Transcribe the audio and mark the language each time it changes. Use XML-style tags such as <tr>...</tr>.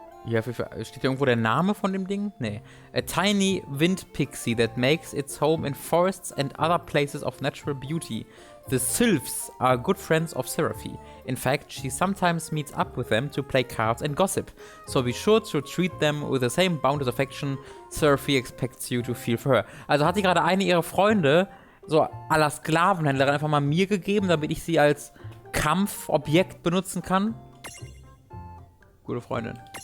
<de>Ja, steht irgendwo der Name von dem Ding? Nee.</de> <en>A tiny wind pixie that makes its home in forests and other places of natural beauty. The sylphs are good friends of Seraphy. In fact, she sometimes meets up with them to play cards and gossip. So be sure to treat them with the same boundless affection Seraphy expects you to feel for her.</en> <de>Also hat die gerade eine ihrer Freunde, so à la Sklavenhändlerin, einfach mal mir gegeben, damit ich sie als Kampfobjekt benutzen kann. Gute Freundin.</de>